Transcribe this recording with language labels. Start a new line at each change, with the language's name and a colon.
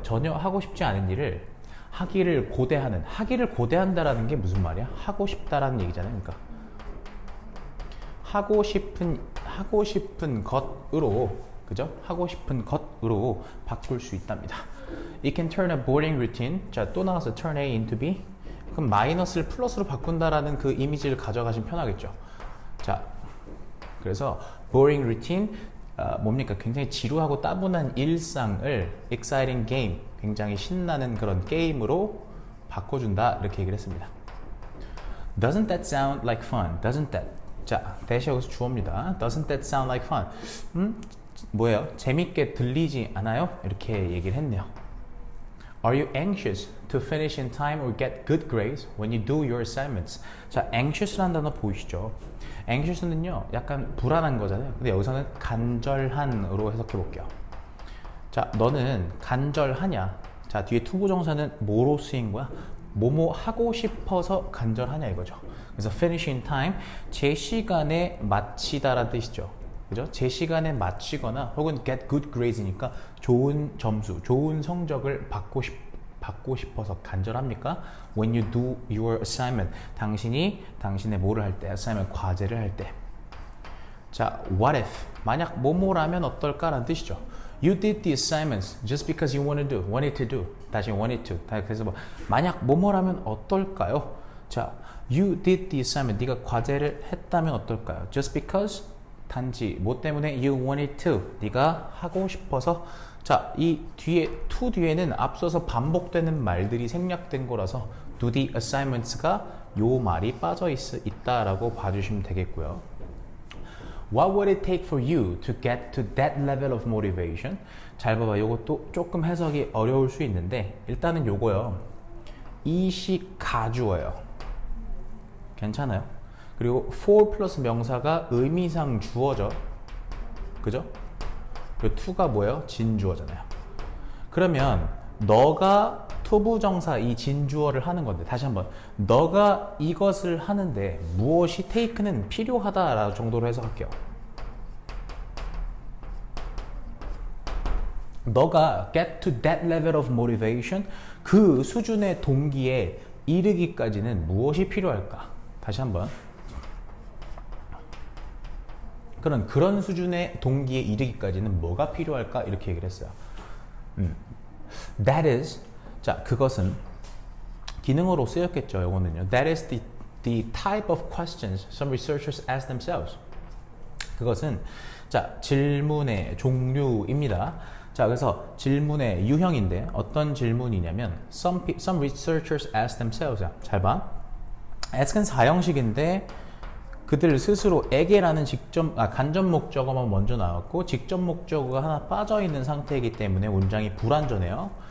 Korean: 전혀 하고 싶지 않은 일을 하기를 고대한다라는 게 무슨 말이야? 하고 싶다라는 얘기잖아요. 그러니까 하고 싶은 것으로, 그죠? 하고 싶은 것으로 바꿀 수 있답니다.
English: It can turn a boring routine.
Korean: 자, 또 나와서
English: turn A into B.
Korean: 그럼 마이너스를 플러스로 바꾼다라는 그 이미지를 가져가시면 편하겠죠. 자, 그래서
English: boring routine
Korean: 뭡니까? 굉장히 지루하고 따분한 일상을
English: exciting game,
Korean: 굉장히 신나는 그런 게임으로 바꿔준다 이렇게 얘기를 했습니다.
English: Doesn't that sound like fun? Doesn't that?
Korean: 자, that이 여기서 주어입니다.
English: Doesn't that sound like fun?
Korean: 뭐예요? 재밌게 들리지 않아요? 이렇게 얘기를 했네요.
English: Are you anxious to finish in time or get good grades when you do your assignments?
Korean: 자, anxious라는 단어 보이시죠? anxious는요, 약간 불안한 거잖아요. 근데 여기서는 간절한으로 해석해 볼게요. 자, 너는 간절하냐? 자, 뒤에 투부정사는 뭐로 쓰인 거야? 뭐뭐 하고 싶어서 간절하냐 이거죠. 그래서
English: finish in time,
Korean: 제 시간에 마치다라는 뜻이죠. 그죠? 제 시간에 마치거나 혹은
English: get good grades
Korean: 니까 좋은 점수, 좋은 성적을 받고 싶어서 간절합니까?
English: When you do your assignment,
Korean: 당신의 뭐를 할 때, assignment 과제를 할 때.
English: 자, what if?
Korean: 만약 뭐뭐라면 어떨까라는 뜻이죠.
English: You did the assignments just because you wanted to do. 다시 wanted to.
Korean: 그래서 만약 뭐뭐라면 어떨까요?
English: 자, you did the assignment.
Korean: 네가 과제를 했다면 어떨까요?
English: Just because
Korean: 단지 뭐 때문에
English: you wanted to.
Korean: 네가 하고 싶어서. 자, 이 뒤에 to 뒤에는 앞서서 반복되는 말들이 생략된 거라서
English: do the assignments
Korean: 가 요 말이 빠져 있다라고 봐주시면 되겠고요.
English: What would it take for you to get to that level of motivation?
Korean: 잘 봐봐. 요것도 조금 해석이 어려울 수 있는데 일단은 요거요. 이식 가주어예요. 괜찮아요? 그리고 for 플러스 명사가 의미상 주어죠. 그죠? 그리고 to가 뭐예요? 진주어잖아요. 그러면 너가 투부정사 이 진주어를 하는 건데 다시 한번 너가 이것을 하는데 무엇이 take는 필요하다 정도로 해석할게요. 너가
English: get to that level of motivation
Korean: 그 수준의 동기에 이르기까지는 무엇이 필요할까? 다시 한번 그런 수준의 동기에 이르기까지는 뭐가 필요할까? 이렇게 얘기를 했어요.
English: That is
Korean: 자, 그것은 기능어로 쓰였겠죠. 이거는요.
English: That is the type of questions some researchers ask themselves.
Korean: 그것은 자, 질문의 종류입니다. 자, 그래서 질문의 유형인데 어떤 질문이냐면
English: some researchers ask themselves.
Korean: 잘 봐. ask은 사형식인데 그들 스스로에게라는 간접 목적어만 먼저 나왔고 직접 목적어가 하나 빠져 있는 상태이기 때문에 문장이 불완전해요.